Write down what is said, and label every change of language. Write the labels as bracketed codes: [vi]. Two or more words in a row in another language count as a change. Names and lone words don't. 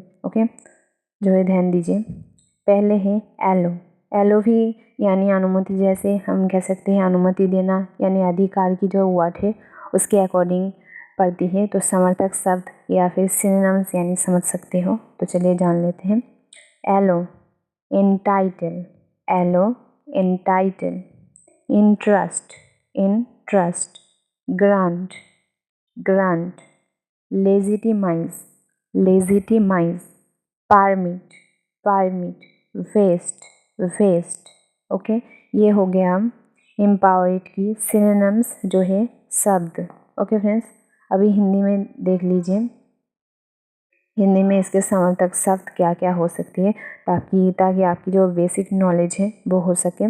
[hi] ओके, जो है ध्यान दीजिए। पहले है एलो। एलो भी यानी अनुमति, जैसे हम कह सकते हैं अनुमति देना, यानी अधिकार की जो वर्ड है उसके अकॉर्डिंग पढ़ती है, तो समर्थक शब्द या फिर सिनोनिम्स यानी समझ सकते हो। तो चलिए जान लेते हैं। [en] एलो entitle, allow, entitle, interest, grant, legitimize, permit, vest। [hi] ओके, ये हो गया एम्पावरेड की सिनोनिम्स जो है शब्द। [en] OK friends, [hi] अभी हिंदी में देख लीजिए, हिंदी में इसके समर्थक शब्द क्या क्या हो सकती है, ताकि आपकी जो [en] basic knowledge [hi] है वो हो सके।